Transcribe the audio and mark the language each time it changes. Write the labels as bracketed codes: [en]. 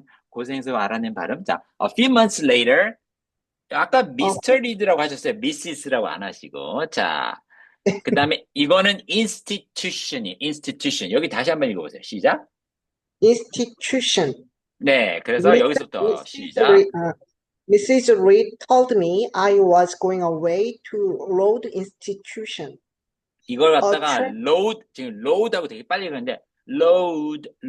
[ko] 고생해서 알아낸 발음. 자, [en] a few months later. [ko] 아까 Mr. Reed라고 하셨어요. Mrs.라고 안 하시고. 자, 그 다음에 이거는 institution. 여기 다시 한번 읽어보세요. 시작. [en] Institution. [ko] 네, 그래서 여기서부터 시작. [en] Mrs. Reed told me I was going away to Broad Institution. [ko] 이걸 갖다가 load, 지금 load하고 되게 빨리 읽었는데 load.